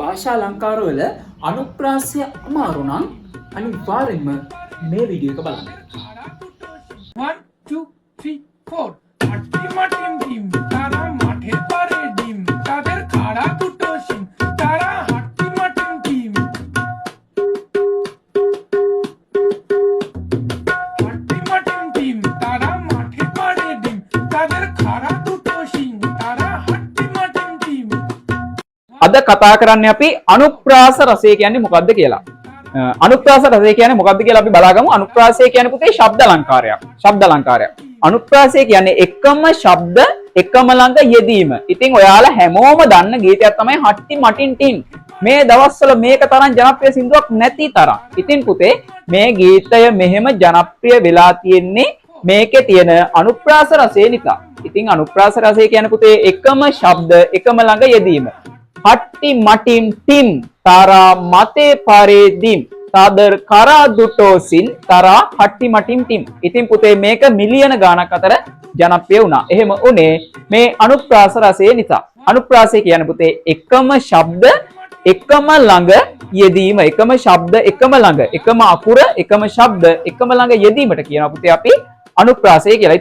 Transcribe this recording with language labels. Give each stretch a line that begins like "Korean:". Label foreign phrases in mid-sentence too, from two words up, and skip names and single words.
Sinhala: භාෂා අලංකාරවල අනුප්‍රාසය අමාරු නම් අනිවාර්යෙන්ම මේ වීඩියෝ එක බලන්න.
Bangla: 1 2 3 4 হাট্টিমাটিম টিম তারা মাঠের পারে ডিম তাদের খাড়া দুটো শিং তারা হাট্টিমটিম টিম হাট্টিমটিম টিম তারা মাঠের পারে ডিম তাদের খাড়া দুটো শিং তারা হাট্টিমটিম টিম.
Sinhala: අද කතා කරන්නේ අපි අනුප්‍රාස රසය කියන්නේ මොකක්ද කියලා. අනුප්‍රාස රසය කියන්නේ මොකක්ද කියලා අපි බලාගමු. අනුප්‍රාසය කියන්නේ පුතේ ශබ්ද අලංකාරයක්. ශබ්ද අලංකාරයක්. අනුප්‍රාසය කියන්නේ එකම ශබ්ද එකම ළඟ යෙදීම. ඉතින් ඔයාලා හැමෝම දන්න ගීතයක් තමයි හට්ටි මටින් ටින්. මේ දවස්වල මේක තරම් ජනප්‍රිය සින්දුවක් නැති තරම්. ඉතින් පුතේ මේ ගීතය මෙහෙම ජනප්‍රිය වෙලා තියෙන්නේ මේකේ තියෙන අනුප්‍රාස රසය නිසා. ඉතින් අනුප්‍රාස රසය කියන්නේ පුතේ එකම ශබ්ද එකම ළඟ යෙදීම.
Bangla: হাট্টিমাটিম টিম তারা মাঠে পাড়ে ডিম তাদের খাড়া দুটো শিং তারা হাট্টিমাটিম টিম.
Sinhala: ඉතින් පුතේ මේක මිලියන ගාණක් අතර ජනප්‍රිය වුණා. එහෙම උනේ මේ අනුප්‍රාස රසය නිසා. අනුප්‍රාසය කියන්නේ පුතේ එකම ශබ්ද එකම ළඟ යෙදීම. එකම ශබ්ද එකම ළඟ එකම අකුර එකම ශබ්ද එකම ළඟ යෙදීමට කියනවා පුතේ අපි අනුප්‍රාසය කියලා.